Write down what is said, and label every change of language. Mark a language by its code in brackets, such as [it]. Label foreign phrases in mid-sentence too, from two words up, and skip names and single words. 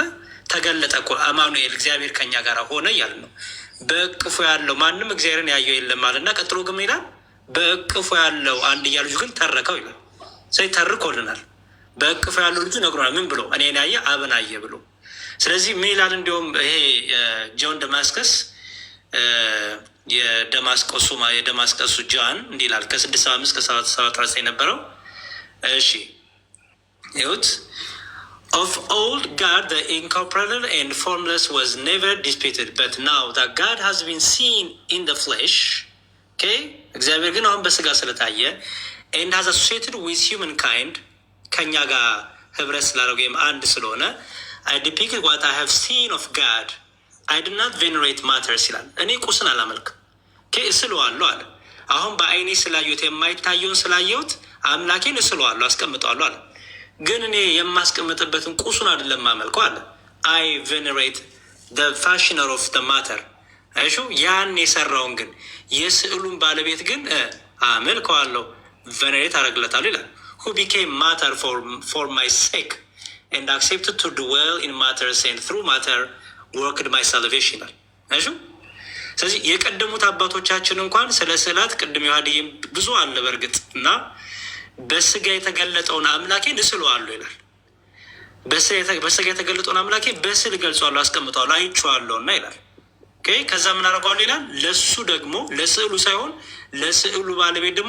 [am] ተገለጠ እኮ አማኑኤል፣ እግዚአብሔር ከኛ ጋር ሆነ እያልን ነው። በእቅፉ ያለው ማንም እግዚአብሔርን ያየው የለም አለና ቀጥሎ ግን ይላል በእቅፉ ያለው አንድያ ልጁ ግን ተረከው ይላል። ስለዚህ ተርኮልናል። በእቅፉ ያለው ልጁ ነግሮናል። ምን ብሎ? እኔን ያየ አብን አየ ብሎ። ስለዚህ ምን ይላል? እንዲሁም ይሄ ጆን ደማስከስ የደማስቀሱ ጃን እንዲህ ይላል ከ675 ከ7 የነበረው። እሺ ይሁት Of [en] old God, the incomparable and formless was never disputed, but now that God has been seen in the flesh, [am] okay, እግዚአብሔር ግን አሁን በስጋ ስለታየ [en] and has associated with humankind, [am] ከኛ ጋር ህብረት ስላደረገ ወይም አንድ ስለሆነ [en] I depicted what I have seen of God. I did not venerate matters [am] ይላል። እኔ ቁስን አላመልክም እስለዋለሁ አለ። አሁን በአይኔ ስላየሁት የማይታየውን ስላየሁት አምላኬን እስለዋለሁ አስቀምጠዋለሁ አለ። ግን እኔ የማስቀምጥበትን ቁሱን አይደለም ማመልከው አለ። [en] I venerate the fashioner of the matter። [am] እሺ ያን የሰራውን ግን የስዕሉን ባለቤት ግን አመልከዋለሁ፣ ቬኔሬት አደርግለታለሁ ይላል። [en] who became matter for my sake and accepted to dwell in matters and through matter worked my salvation [am] ይላል። እሺ ስለዚህ የቀደሙት አባቶቻችን እንኳን ስለ ስዕላት ቅድም ዮሐድይም ብዙ አለ በእርግጥ እና በስጋ የተገለጠውን አምላኬን እስለዋለሁ ይላል። በስጋ የተገለጠውን አምላኬ በስዕል ገልጸዋለሁ፣ አስቀምጠዋለሁ፣ አይቼዋለሁ እና ይላል። ከዛ ምን አደርገዋለሁ ይላል። ለሱ ደግሞ ለስዕሉ ሳይሆን ለስዕሉ ባለቤት ደግሞ